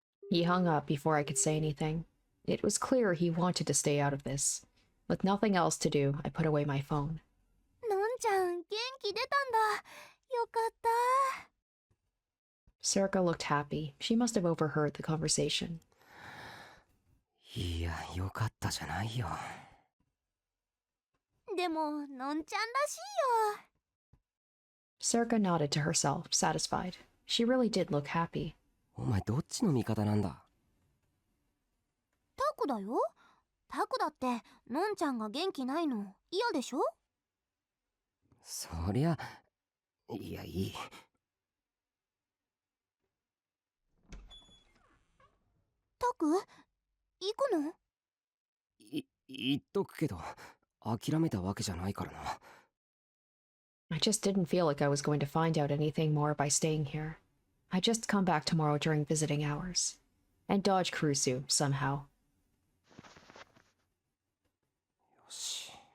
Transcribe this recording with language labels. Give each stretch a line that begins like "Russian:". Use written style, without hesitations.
English: He hung up before I could say anything. It was clear he wanted to stay out of this. With nothing else to do, I put away my phone.
Japanese: のんちゃん元気出たんだ。よかった。
English: Serica looked happy. She must have overheard the conversation.
Japanese: いや、よかったじゃないよ。でものんちゃんらしいよ。
English: Serika nodded to herself, satisfied. She really did look happy.
Japanese: お前どっちの味方なんだ？タクだよ。タクだってのんちゃんが元気ないの嫌でしょ？そりゃ、いやいい。タク行くの？言っとくけど、諦めたわけじゃないからな。
English: I just didn't feel like I was going to find out anything more by staying here. I just come back tomorrow during visiting hours. And dodge Kurusu, somehow.
Japanese: よし。